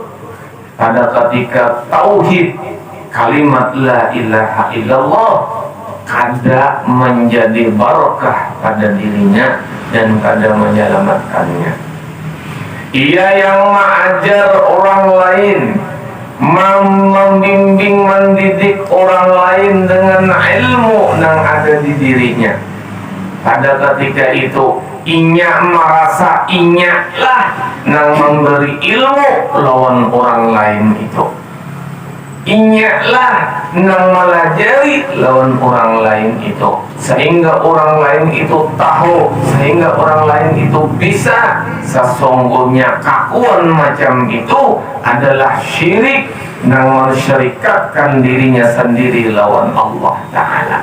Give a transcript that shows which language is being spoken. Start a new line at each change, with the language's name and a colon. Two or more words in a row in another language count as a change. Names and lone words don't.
Indonesian: Pada ketika tauhid, kalimat
Arabic: لا إله إلا الله
Indonesian: kada menjadi barakah pada dirinya dan kada menyelamatkannya. Ia yang mengajar orang lain, membimbing, mendidik orang lain dengan ilmu yang ada di dirinya.
Banjar: Pada ketika itu inya merasa inya lah yang memberi ilmu lawan orang lain itu. Inya lah yang melajari lawan orang lain itu, sehingga orang lain itu tahu, sehingga orang lain itu bisa.
Indonesian: Sesungguhnya kakuan macam itu adalah syirik yang mensyarikatkan dirinya sendiri lawan
Arabic: الله تعالى.